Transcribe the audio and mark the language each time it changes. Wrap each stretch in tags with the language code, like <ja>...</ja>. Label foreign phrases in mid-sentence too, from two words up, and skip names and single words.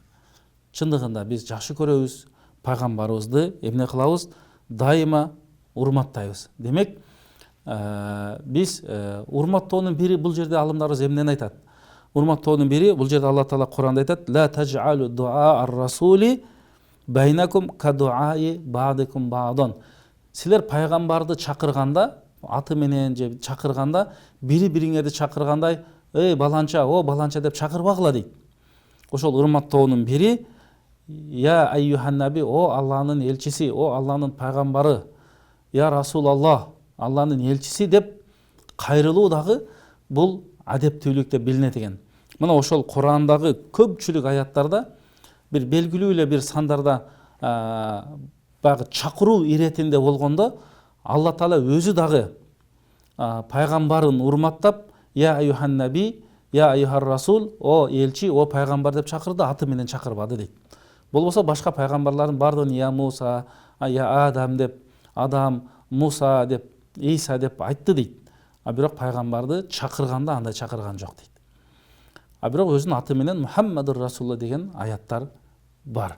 <ky>Чындыгында биз жакшы көрөбүз, пайгамбарыбызды эмне кылабыз? Дайыма урматтайбыз. Демек, биз урматтоонун бири бул жерде алымдарыбыз эмнени айтат? Урматтоонун бири бул жерде Алла Таала Куранда айтат:</ky> <ar>"لا تجعلوا دعاء الرسول بينكم كدعاء بعضكم بعضا."</ar> <ky>Силер пайгамбарды чакырганда, аты менен же чакырганда, бири-бириңерди чакыргандай, "Эй баланча, о баланча" деп чакырбагыла дейт. Ошол урматтоонун бири</ky> <ar>"يا أيها النبي",</ar> <ky>о Алланын элчиси, о Алланын пайгамбары,</ky> <ar>"يا رسول الله",</ar> <ky>Алланын элчиси деп кайрылуу дагы бул адептүүлүк деп билинет экен. Мына ошол Курандагы көпчүлүк аяттарда бир белгилүү эле бир сандарда баягы чакыруу иретинде болгондо Алла Таала өзү дагы пайгамбарын урматтап</ky> <ar>"يا أيها النبي", "يا أيها الرسول",</ar> <ky>о элчи, о пайгамбар деп чакырды, аты менен чакырбады дейт. Болбосо башка пайгамбарлардын бардыгын</ky> <ar>"يا موسى", "يا آدم"</ar> <ky>деп, Адам, Муса деп, Иса деп айтты дейт. А бирок пайгамбарды чакырганда андай чакырган жок дейт. А бирок өзүнүн аты менен</ky> <ar>محمد رسول الله</ar> <ky>деген аяттар бар.</ky>